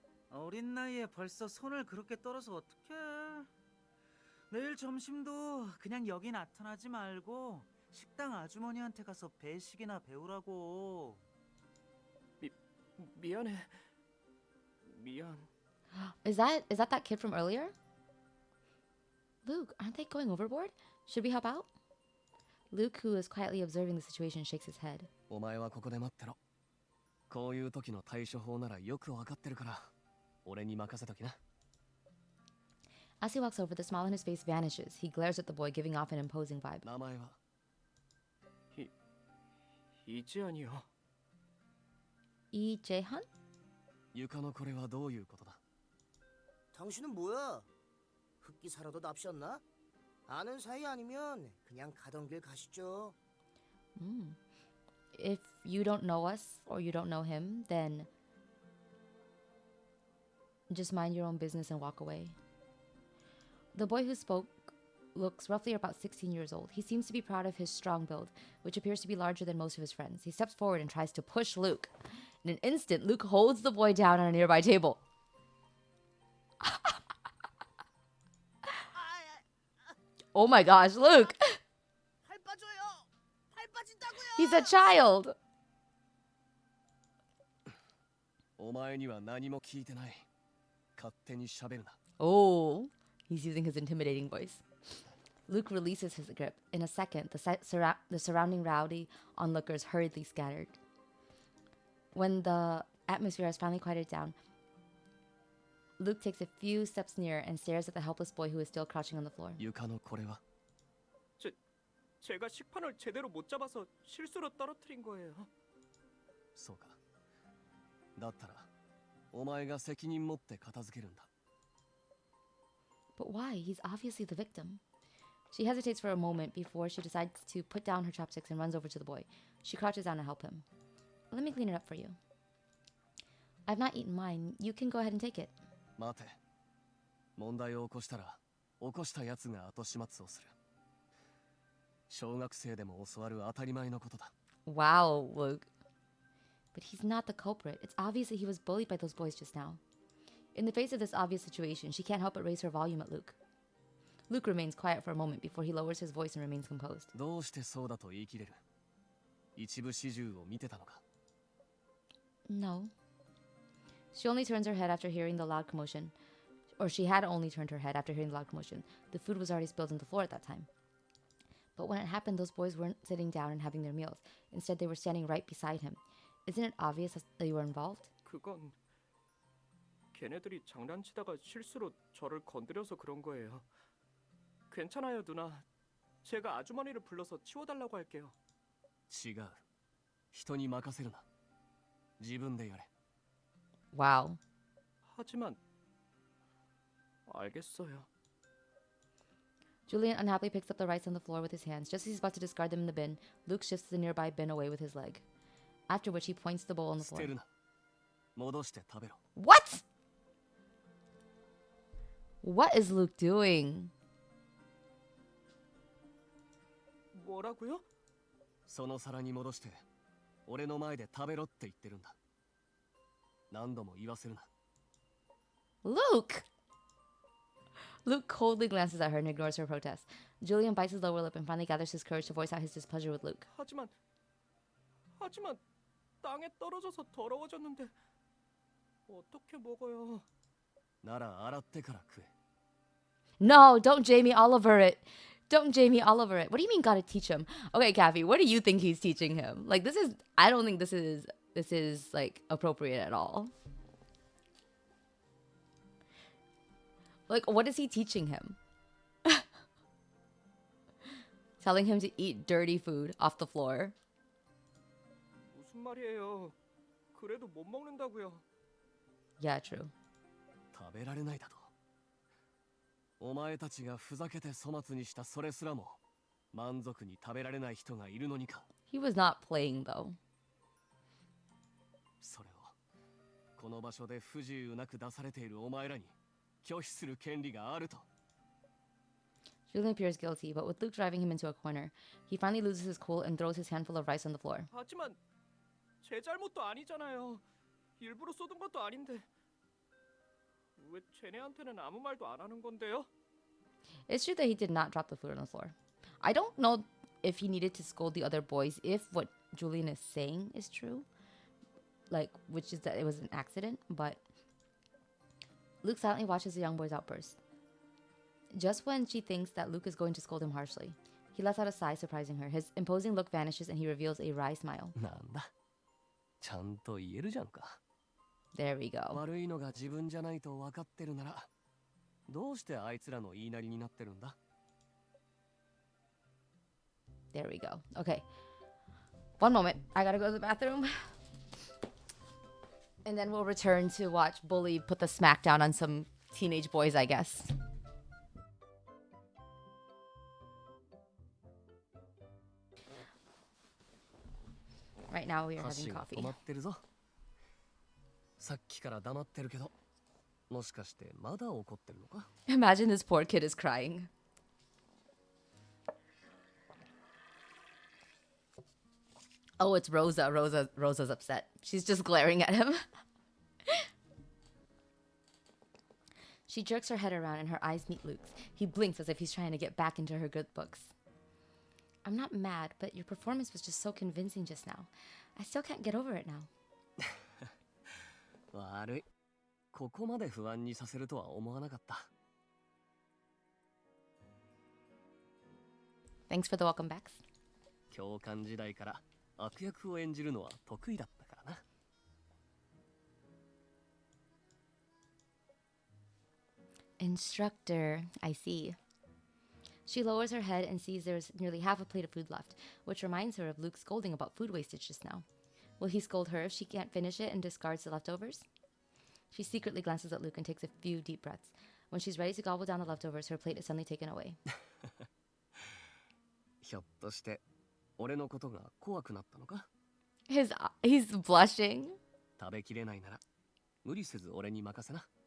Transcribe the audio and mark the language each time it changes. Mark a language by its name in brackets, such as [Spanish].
[Korean] 어린 나이에 벌써 손을 그렇게 떨어서 어떡해. 내일 점심도 그냥 여기 나타나지 말고 식당 아주머니한테 가서 배식이나 배우라고. 미안해. 미안. [English] Is that kid from earlier? Luke, aren't they going overboard? Should we help out? Luke, who is quietly observing the situation, shakes his head. [Japanese] お前はここで待ってろ。こういう時の対処法ならよくわかってるから、俺に任せときな。 [English] As he walks over, the smile on his face vanishes. He glares at the boy, giving off an imposing vibe. [Japanese] 名前は [Korean] 이지안이요. [English] Lee Jae-han? [Japanese] 床のこれはどういうことだ？ [Korean] 당신은 뭐야? 흑기사라도 납셨나? 아는 사이 아니면 그냥 가던 길 가시죠. [English] If you don't know us or you don't know him, then just mind your own business and walk away. The boy who spoke looks roughly about 16 years old. He seems to be proud of his strong build, which appears to be larger than most of his friends. He steps forward and tries to push Luke. In an instant, Luke holds the boy down on a nearby table. Oh my gosh, Luke! [Korean] 팔 빠져요. 팔 빠진다고요. [English] He's a child! [Japanese] お前には何も聞いてない。勝手に喋るな。 [English] Oh, he's using his intimidating voice. Luke releases his grip. In a second, the surrounding rowdy onlookers hurriedly scattered. When the atmosphere has finally quieted down, Luke takes a few steps nearer and stares at the helpless boy who is still crouching on the floor. [Japanese] 床のこれは [Korean] 제가 식판을 제대로 못 잡아서 실수로 떨어뜨린 거예요. [Japanese] そうか。だったらお前が責任持って片付けるんだ。 [English] But why? He's obviously the victim. She hesitates for a moment before she decides to put down her chopsticks and runs over to the boy. She crouches down to help him. Let me clean it up for you. I've not eaten mine. You can go ahead and take it. [Japanese] 待て。問題を起こしたら起こしたやつが後始末をする。小学生でも教わる当たり前のことだ。 [English] Wow, Luke. But he's not the culprit. It's obvious that he was bullied by those boys just now. In the face of this obvious situation, she can't help but raise her volume at Luke. Luke remains quiet for a moment before he lowers his voice and remains composed. [Japanese] どうしてそうだと言い切れる？一部始終を見てたのか？ [English] No. She only turns her head after hearing the loud commotion. Or she had only turned her head after hearing the loud commotion. The food was already spilled on the floor at that time. But when it happened, those boys weren't sitting down and having their meals. Instead, they were standing right beside him. Isn't it obvious that they were involved? [Korean] 그건 걔네들이 장난치다가 실수로 저를 건드려서 그런 거예요. 괜찮아요, 누나. 제가 아주머니를 불러서 치워달라고 할게요. [Japanese] 違う。人に任せるな。自分でやれ。 [English] Wow. [Korean] 하지만 알겠어요. [English] Julian unhappily picks up the rice on the floor with his hands. Just as he's about to discard them in the bin, Luke shifts the nearby bin away with his leg. After which he points the bowl on the [Japanese] 捨 [English] floor. [Japanese] てるな。戻して食べろ。 [English] What? What is Luke doing? [Korean] 뭐라고요? [Japanese] その皿に戻して俺の前で食べろって言ってるんだ。何度も言わせるな。 [English] Luke! Luke coldly glances at her and ignores her protest. Julian bites his lower lip and finally gathers his courage to voice out his displeasure with Luke. [Korean] 하지만 땅에 떨어져서 더러워졌는데 어떻게 먹어요? [Japanese] なら洗ってから食え。 [English] No, don't Jamie Oliver it. Don't Jamie Oliver it. What do you mean gotta teach him? Okay, Kathy, what do you think he's teaching him? Like, I don't think this is like appropriate at all. Like, what is he teaching him? Telling him to eat dirty food off the floor. [Korean] 무슨 말이에요? 그래도 못 먹는다고요. [English] Yeah, true. [Japanese] 食べられないだと。お前たちがふざけて粗末にしたそれすらも満足に食べられない人がいるのにか。 [English] He was not playing though. [Japanese] それをこの場所で不自由なく出されているお前らに拒否する権利があると。 [English] Julian appears guilty, but with Luke driving him into a corner, he finally loses his cool and throws his handful of rice on the floor. [Korean] 하지만 제 잘못도 아니잖아요. 일부러 쏟은 것도 아닌데 왜 쟤네한테는 아무 말도 안 하는 건데요? [English] It's true that he did not drop the food on the floor. I don't know if he needed to scold the other boys if what Julian is saying is true. Like, which is that it was an accident, but Luke silently watches the young boy's outburst. Just when she thinks that Luke is going to scold him harshly, he lets out a sigh, surprising her. His imposing look vanishes and he reveals a wry smile. [Japanese] なんだ。ちゃんと言えるじゃんか。 [English] There we go. [Japanese] 悪いのが自分じゃないと分かってるなら、どうしてあいつらの言いなりになってるんだ？ [English] There we go. Okay. One moment. I gotta go to the bathroom. And then we'll return to watch Bully put the smack down on some teenage boys, I guess. Right now we are having [Japanese] 箸が [English] coffee. [Japanese] 止まってるぞ。さっきから黙ってるけど、もしかしてまだ怒ってるのか？ [English] Imagine this poor kid is crying. Oh, it's Rosa. Rosa's upset. She's just glaring at him. She jerks her head around and her eyes meet Luke's. He blinks as if he's trying to get back into her good books. I'm not mad, but your performance was just so convincing just now. I still can't get over it now. [Japanese] 悪い。ここまで不安にさせるとは思わなかった。 [English] Thanks for the welcome backs. [Japanese] 教官時代から悪役を演じるのは得意だったからな。 [English] Instructor, I see. She lowers her head and sees there's nearly half a plate of food left, which reminds her of Luke scolding about food wastage just now. Will he scold her if she can't finish it and discards the leftovers? She secretly glances at Luke and takes a few deep breaths. When she's ready to gobble down the leftovers, her plate is suddenly taken away. [Japanese] ひょっとして俺のことが怖くなったのか？ [English] He's blushing. [Japanese] 食べきれないなら無理せず俺に任せな。